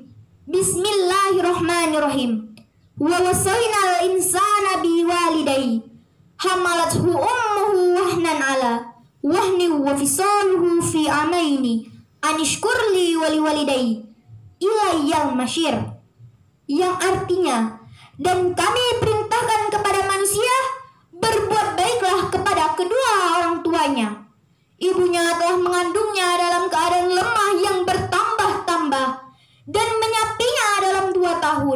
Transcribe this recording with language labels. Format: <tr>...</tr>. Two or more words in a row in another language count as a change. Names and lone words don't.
<ar>بسم الله الرحمن الرحيم. ووصينا الإنسان بوالديه حملته أمه وهنا على وهن وفصاله في عامين أن اشكر لي ولوالديه إلي المصير,</ar> <id>yang artinya, dan kami perintahkan kepada manusia berbuat baiklah kepada kedua orang tuanya. Ibunya telah mengandungnya dalam keadaan lemah yang bertambah-tambah dan menyapinya dalam 2 tahun.</id>